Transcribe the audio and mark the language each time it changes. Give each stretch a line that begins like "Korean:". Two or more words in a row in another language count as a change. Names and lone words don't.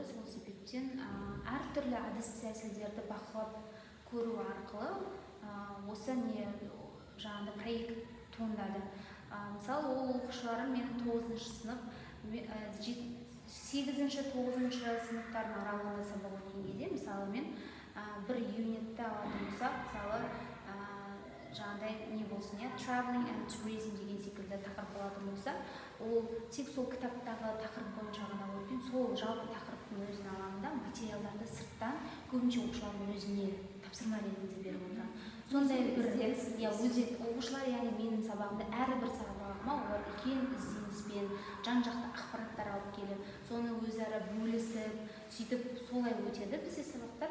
Kazakh: Сол себептен әртүрлі әдіс тәсілдерді бақылап көру арқылы осы жаңағыдай проект туындады. Мысалы, ол оқушыларым менің 9-шы сынып, 8-9 сыныптардың аралығында сабақ өткен кезде, мысалы, мен бір юнитті алатын болсақ, мысалы, жаңағыдай не болсын,
English: traveling and tourism
Kazakh: деген секілді тақырып алатын болса, ол тек сол кітаптағы тақырып бойынша ғана өтпейді, сол жалпы тақырыптың өзін аламында материалдарды сырттан көбінше оқушылардың өзіне тапсырма ретінде беріп отырамын. Сондай бір оқушылар, яғни менің сабағымда әрбір сабағыма олар үлкен ізденіспен жан-жақты ақпараттар алып келіп, соны өзара бөлісіп, сөйтіп солай өтеді бізде сабақтар.